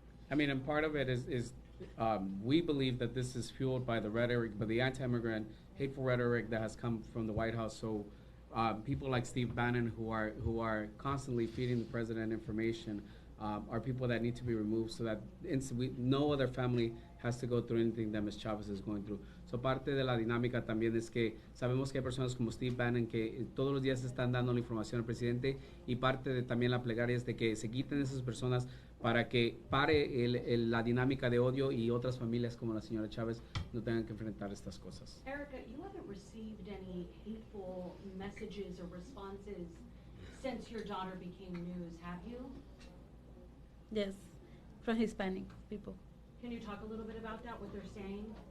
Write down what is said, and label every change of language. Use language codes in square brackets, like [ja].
[en] I mean, and part of it is we believe that this is fueled by the rhetoric, by the anti-immigrant, hateful rhetoric that has come from the White House. So people like Steve Bannon, who are constantly feeding the president information, are people that need to be removed so that no other family has to go through anything that Ms. Chaves is going through. [es] So parte de la dinámica también es que sabemos que hay personas como Steve Bannon que todos los días están dando la información al presidente, y parte de también la plegaria es de que se quiten esas personas para que pare la dinámica de odio y otras familias como la señora Chaves no tengan que enfrentar estas cosas. [en] Erica, you haven't received any hateful messages or responses since your daughter became news, have you? Yes, from Hispanic people. Can you talk a little bit about that, what they're saying?